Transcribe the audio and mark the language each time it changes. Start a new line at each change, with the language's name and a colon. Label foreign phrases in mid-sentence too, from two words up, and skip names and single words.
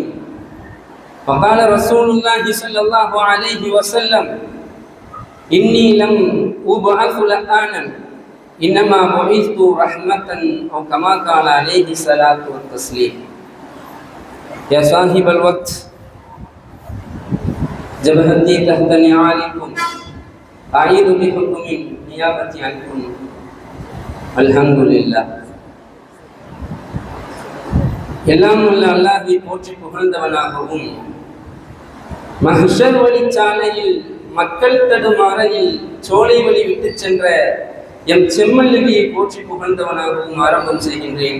Arabic: وقال رسول الله صلى الله عليه وسلم إني لم أبعث لآنا إنما بعثت رحمة أو كما قال عليه الصلاة والتسليم. يا صاحب الوقت جبهتي تحت نعالكم أعيذ بحكم نيابة عنكم. الحمد لله.
Tamil: எல்லாம் உள்ள அல்லாஹ்வை போற்றி புகழ்ந்தவனாகவும் மஹ்ஷர் வழிச்சாலையில் மக்கள் தடுமாறையில் சோலை வழி விட்டு சென்ற எம் செம்மல்லியை போற்றி புகழ்ந்தவனாகவும் ஆரம்பம் செய்கின்றேன்.